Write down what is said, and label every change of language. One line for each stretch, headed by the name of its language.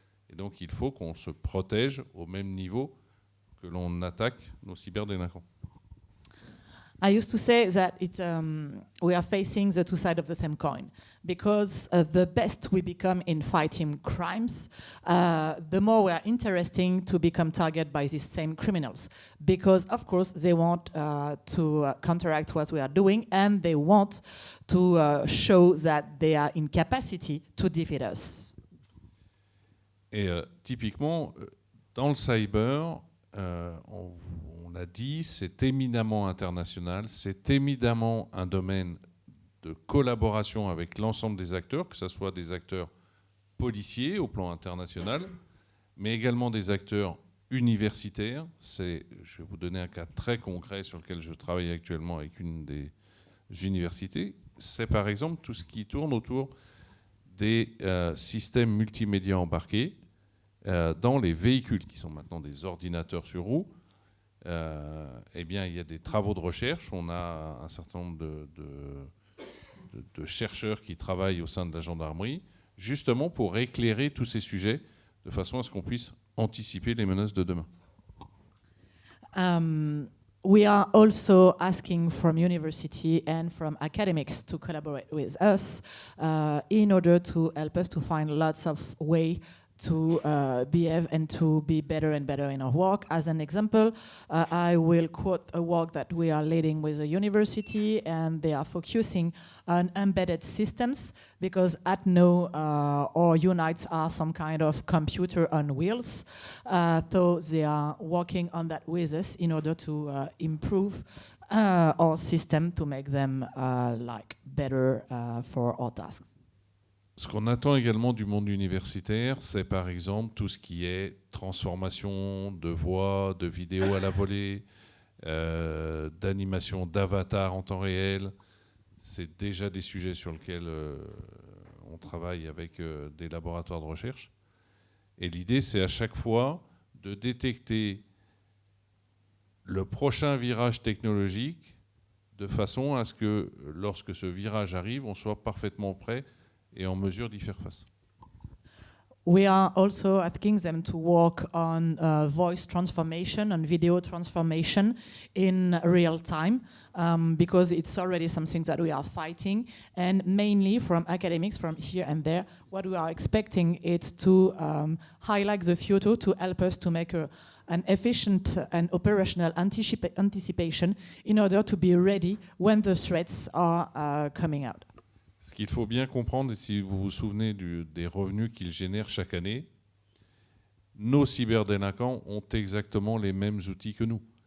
French: Et donc il faut qu'on se protège au même niveau que l'on attaque nos cyberdélinquants.
English: I used to say that we are facing the two sides of the same coin, because the best we become in fighting crimes, the more we are interesting to become targeted by these same criminals, because of course they want to counteract what we are doing, and they want to show that they are in capacity to defeat us.
French: Et typiquement, dans le cyber, on l'a dit, c'est éminemment international, c'est éminemment un domaine de collaboration avec l'ensemble des acteurs, que ce soit des acteurs policiers au plan international, mais également des acteurs universitaires. Je vais vous donner un cas très concret sur lequel je travaille actuellement avec une des universités. C'est par exemple tout ce qui tourne autour des systèmes multimédia embarqués dans les véhicules, qui sont maintenant des ordinateurs sur roues. Eh bien, il y a des travaux de recherche. On a un certain nombre de chercheurs qui travaillent au sein de la gendarmerie, justement pour éclairer tous ces sujets, de façon à ce qu'on puisse anticiper les menaces de demain.
English: We are also asking from university and from academics to collaborate with us in order to help us to find lots of ways to behave and to be better and better in our work. As an example, I will quote a work that we are leading with a university, and they are focusing on embedded systems, because at NO our units are some kind of computer on wheels. So they are working on that with us in order to improve our system to make them better for our tasks.
French: Ce qu'on attend également du monde universitaire, c'est par exemple tout ce qui est transformation de voix, de vidéos à la volée, d'animation d'avatars en temps réel. C'est déjà des sujets sur lesquels on travaille avec des laboratoires de recherche. Et l'idée, c'est à chaque fois de détecter le prochain virage technologique de façon à ce que, lorsque ce virage arrive, on soit parfaitement prêt et en mesure d'y faire face.
English: We are also asking them to work on voice transformation and video transformation in real time, because it's already something that we are fighting. And mainly from academics, from here and there, what we are expecting is to highlight the future to help us to make an efficient and operational anticipation in order to be ready when the threats are coming out.
French: Ce qu'il faut bien comprendre, et si vous vous souvenez des revenus qu'ils génèrent chaque année, nos cyberdélinquants ont exactement les mêmes outils que nous.